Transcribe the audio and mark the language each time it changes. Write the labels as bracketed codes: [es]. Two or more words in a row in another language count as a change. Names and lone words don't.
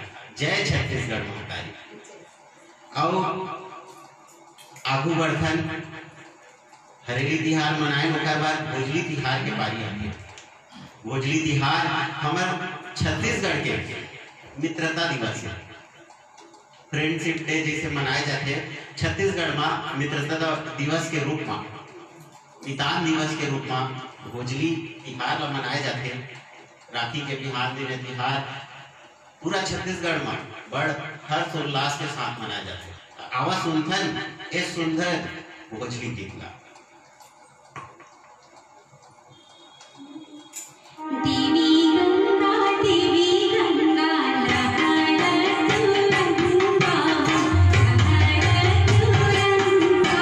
[hne] जय छत्तीसगढ़ महतारी। और आगू बढ़थन हरेली तिहार मनाए ओकर बाद भोजली तिहार के बारी आती। भोजली तिहार हमर छत्तीसगढ़ के मित्रता दिवस है, [en] friendship day [hne] जैसे मनाए जाते छत्तीसगढ़ में मित्रता दिवस के रूप में, किसान दिवस के रूप में भोजली तिहार मनाए जाते। राखी के बिहार दिन तिहार पूरा छत्तीसगढ़ में बड़ हर्षोल्लास के साथ मनाए जाते। आवा सुनथन ए सुंदर भोजली गीत ला। देवी गंगा देवी गंगा लहड़ तुरंगा लहड़ तुरंगा,